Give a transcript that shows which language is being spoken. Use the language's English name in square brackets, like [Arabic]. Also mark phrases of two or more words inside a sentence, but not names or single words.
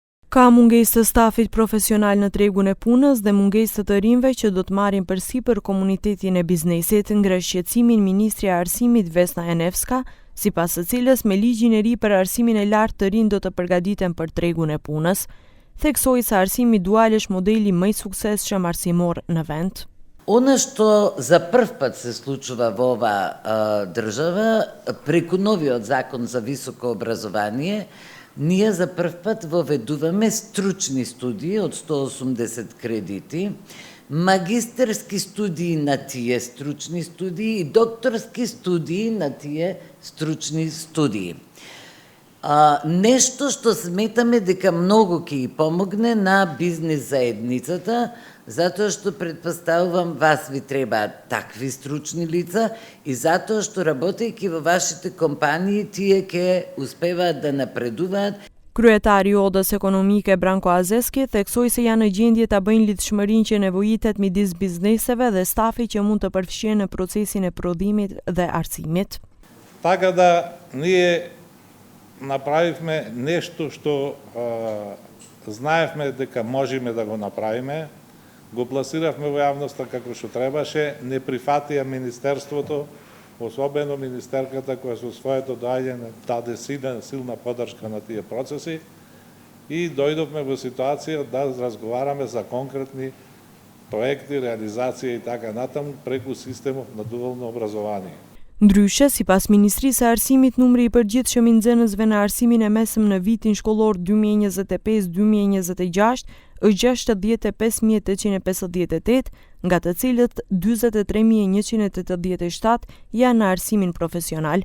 [Albanian] Ka mungesë të stafit profesional në tregun e punës dhe mungesë të rinjve që do të marrin përsipër komunitetin e biznesit, ngre shqetësimin Ministri e Arsimit Vesna Enevska, sipas së cilës me ligjin e ri për arsimin e lartë të rinj do të përgatiten për tregun e punës. Theksoi se arsimi dual është modeli më i suksesshëm arsimor në vend. [Macedonian] Ono što za prv put se случува во ова држава, преку новиот закон за високо образование, ние за прв пат воведуваме стручни студии од 180 кредити, магистерски студии на тие стручни студии и докторски студии на тие стручни студии. Нешто што сметаме дека многу ќе ги помогне на бизнес заедницата, затоа што предпоставувам вас ви требаат такви стручни лица и затоа што работејќи во вашите компании тие ќе успеваат да напредуваат. [Albanian] Kryetari i Odës Ekonomike Branko Azeski theksoi se janë në gjendje ta bëjnë lidhshmërinë që nevojitet midis bizneseve dhe stafit që mund të përfshihen në procesin e prodhimit dhe arsimit. [Macedonian] Така да ние направивме нешто што знаевме дека можеме да го направиме, го пласиравме во јавноста како што требаше, не прифатија Министерството, особено министерката која со своето доаѓање даде силна поддршка на тие процеси и дојдовме во ситуација да разговараме за конкретни проекти, реализација и така натаму преку системот на дуално образование. [Albanian] Ndryshe, sipas Ministrisë së Arsimit, numri i përgjithshëm i nxënësve në arsimin e mesëm në vitin shkollor 2025-2026 është 65.858, nga të cilët 43.187 janë në arsimin profesional.